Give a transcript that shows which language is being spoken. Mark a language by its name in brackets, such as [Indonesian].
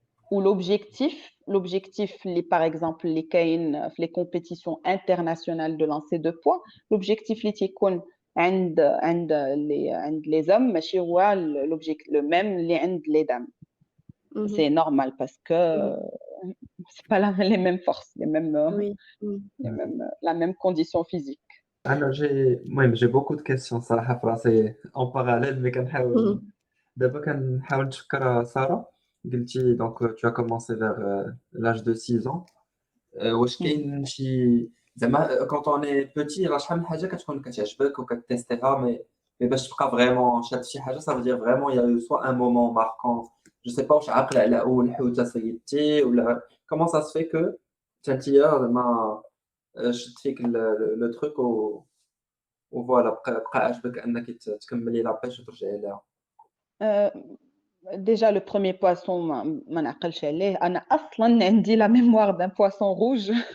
[French] Ou l'objectif par exemple les compétitions internationales de lancer de poids, l'objectif عند les hommes ماشي هو l'objectif le même اللي عند les dames. C'est normal parce que c'est pas les mêmes forces, la même condition physique. J'ai beaucoup de questions صراحة في راسي en parallèle mais كنحاول دابا كنحاول نتفكر سارة قلتي donc tu as commencé vers l'âge de 6 ans [Arabic] واش كاين شي زعما quand on est petit راه شحال من حاجة كتكون كتعجبك وكتيستيها mais باش تبقى فريمون شاد شي حاجة ça veut dire vraiment il y a eu soit un moment marquant je sais pas واش عاقلة على أول حوتة صيدتي ولا comment ça se fait que أنتيا زعما شد فيك لو تروك وفوالا بقى عاجبك انك تكملي لا بيش وترجعي لها. [French] Déjà le premier poisson ما نعقلش عليه. انا اصلا عندي la mémoire d'un poisson rouge.